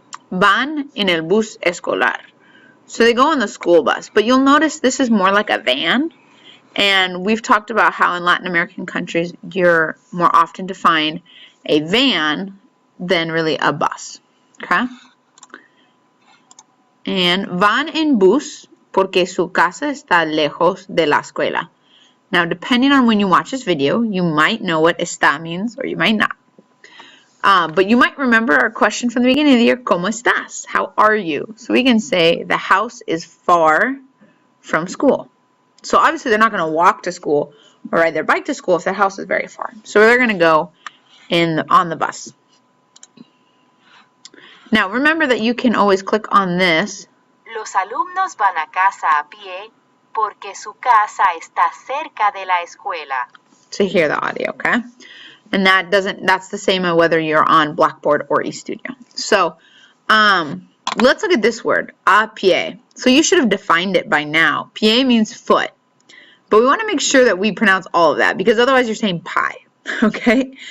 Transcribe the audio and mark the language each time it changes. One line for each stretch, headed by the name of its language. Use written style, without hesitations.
Spanish: Van en el bus escolar.
English: So they go on the school bus. But you'll notice this is more like a van. And we've talked about how in Latin American countries, you're more often to find a van than really a bus. Okay?
Spanish: And van en bus porque su casa está lejos de la escuela.
English: Now, depending on when you watch this video, you might know what está means or you might not. But you might remember our question from the beginning of the year,
Spanish: ¿Cómo estás?
English: How are you? So we can say the house is far from school. So obviously they're not going to walk to school or ride their bike to school if their house is very far. So they're going to go on the bus. Now, remember that you can always click on this.
Spanish: Los alumnos van a casa a pie porque su casa está cerca de la escuela.
English: To hear the audio, okay? And that's the same whether you're on Blackboard or eStudio. So, let's look at this word, a pie. So you should have defined it by now. Pie means foot. But we want to make sure that we pronounce all of that because otherwise you're saying pie, okay?